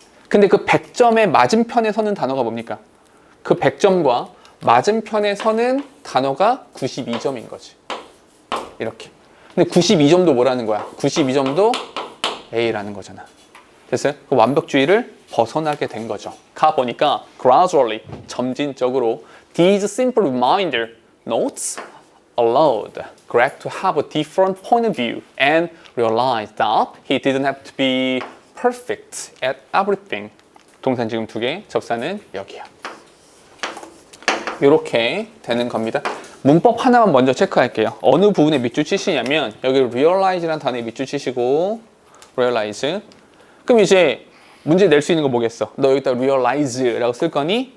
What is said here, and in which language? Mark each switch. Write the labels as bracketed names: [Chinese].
[Korean] 근데 그 100점의 맞은편에 서는 단어가 뭡니까? 그 100점과 맞은편에 서는 단어가 92점인 거지. 이렇게. 근데 92점도 뭐라는 거야? 92점도 A라는 거잖아. 됐어요? 그 완벽주의를 벗어나게 된 거죠. [English] 가 보니까 gradually, [Korean] 점진적으로 [English] these simple reminder notes allowed Greg to have a different point of view and realize that he didn't have to be perfect at everything. [Korean] 동사는 지금 두 개, 접사는 여기야. 이렇게 되는 겁니다. 문법 하나만 먼저 체크할게요. 어느 부분에 밑줄 치시냐면 여기 realize라는 단어에 밑줄 치시고 realize. 그럼 이제 문제 낼 수 있는 거 뭐겠어? 너 여기다 realize라고 쓸 거니?